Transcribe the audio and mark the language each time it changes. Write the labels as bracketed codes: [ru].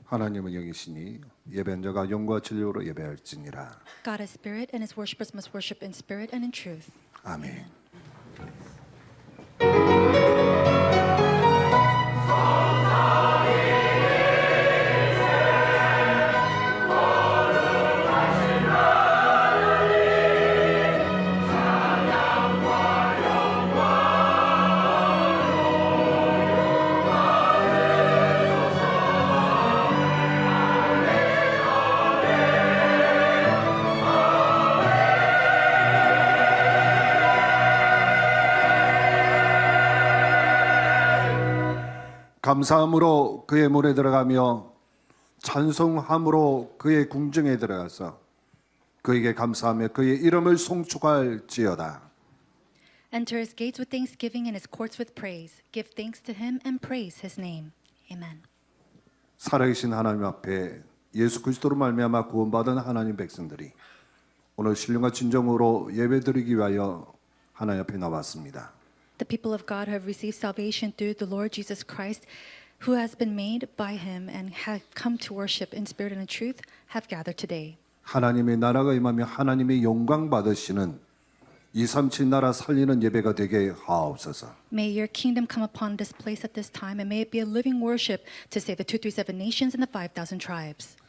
[ko] 하나님은 영이시니 예배한 자가 영과 진리로 예배할지니라. [en] God is spirit, and his worshippers must worship in spirit and in truth. [ko] 아멘. 감사함으로 그의 문에 들어가며 찬송함으로 그의 궁정에 들어가서 그에게 감사하며 그의 이름을 송축할지어다. [en] Enter his gates with thanksgiving and his courts with praise. Give thanks to him and praise his name. Amen. [ko] 살아계신 하나님 앞에 예수 그리스도로 말미암아 구원받은 하나님 백성들이 오늘 신령과 진정으로 예배드리기 위하여 하나님 앞에 나왔습니다. [en] The people of God who have received salvation through the Lord Jesus Christ, who has been made by him and have come to worship in spirit and in truth, have gathered today. [ko] 하나님의 나라가 임하며 하나님의 영광 받으시는 237 나라 살리는 예배가 되게 하옵소서. [en] May your kingdom come upon this place at this time, and may it be a living worship to save the 237 nations and the 5,000 tribes.